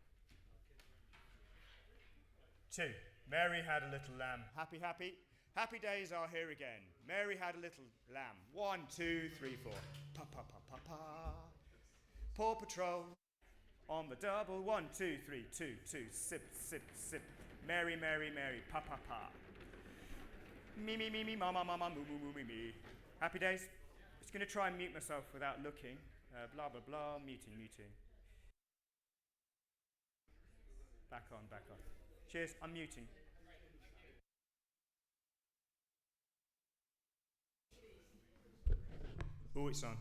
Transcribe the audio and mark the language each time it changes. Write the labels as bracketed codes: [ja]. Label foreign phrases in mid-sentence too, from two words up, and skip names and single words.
[en] 2. Mary had a little lamb. Happy, happy. Happy days are here again. Mary had a little lamb. 1, 2, 3, 4. Pa pa pa pa pa. Paw Patrol on the double. 1, 2, 3, 2, 2. Sip, sip, sip. Mary, Mary, Mary. Pa pa pa. Me, me, me, me, mama, mama, moo, moo, moo, me, me. Happy days. Just going to try and mute myself without looking. Blah, blah, blah. Muting, muting. Back on, back on. Cheers, I'm muting. Oh, it's on.